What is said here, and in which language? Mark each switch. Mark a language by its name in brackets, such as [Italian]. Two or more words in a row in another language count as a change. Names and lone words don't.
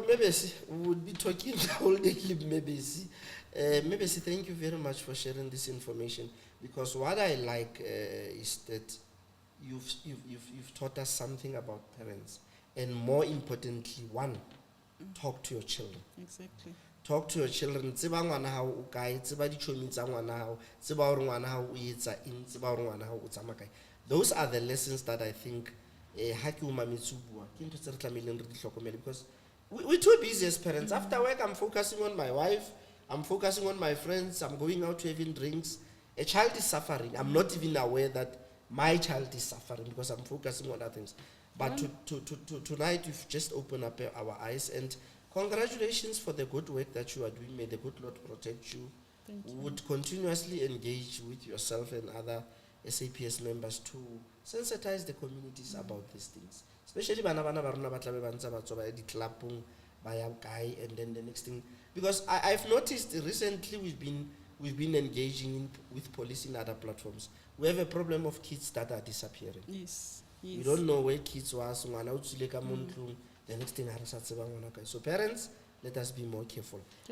[English] Maybe we would be talking the whole day. Maybe thank you very much for sharing this information. Because what I like is that you've taught us something about parents, and more importantly, talk to your children. Exactly. Talk to your children. [Southern Sotho] Tseba ngwana hao o kae, tseba dichomi tsa ngwana hao, tseba hore ngwana hao o etsa eng, tseba hore ngwana hao o tsamaya kae. [English] Those are the lessons that I think [Southern Sotho] ha ke o mametse o bua ke ntho tse re tlameileng re di hlokomele, [English] because we're too busy as parents. After work, I'm focusing on my wife, I'm focusing on my friends, I'm going out to having drinks. A child is suffering. I'm not even aware that my child is suffering because I'm focusing on other things. But tonight, you've just opened up our eyes, and congratulations for the good work that you are doing. May the good Lord protect you. Thank you. Would continuously engage with yourself and other SAPS members to sensitize the communities about these things. [Southern Sotho] Especially bana baruna ba tlabe ba ntse ba tswa ba di clubong ba ya kae, [English] and then the next thing, because I've noticed recently we've been engaging with police in other platforms. We have a problem of kids that are disappearing. Yes. We don't know where kids was. The next thing, so parents, let us be more careful.